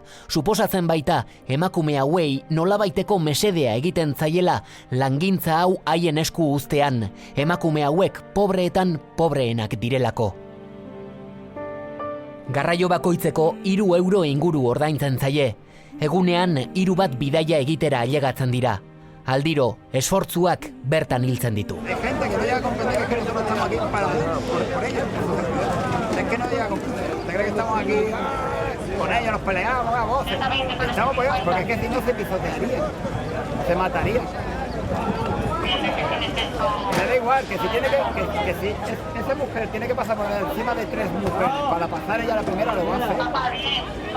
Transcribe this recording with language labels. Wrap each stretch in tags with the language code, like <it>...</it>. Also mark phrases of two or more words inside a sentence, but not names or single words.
<eu>Suposatzen baita emakume hauei nolabaiteko mesedea egiten zaiela langintza hau haien esku uztean, emakume hauek pobreetan pobreenak direlako. Garraio bakoitzeko 3 euro inguru ordaintzen zaie. Egunean 3 bat bidaia egitera ailegatzen dira. Aldiro, esfortzuak bertan hiltzen ditu.</eu> <es>Hay gente que no llega a comprender que nosotros estamos aquí por ellos. Es que no llega a comprender. ¿Usted cree que estamos aquí con ellos, nos peleamos a voces? Estamos porque es que si no se pisotearía, se mataría. Me da igual, que si tiene que si esa mujer tiene que pasar por encima de 3 mujeres para pasar ella la primera, lo va a hacer.</es>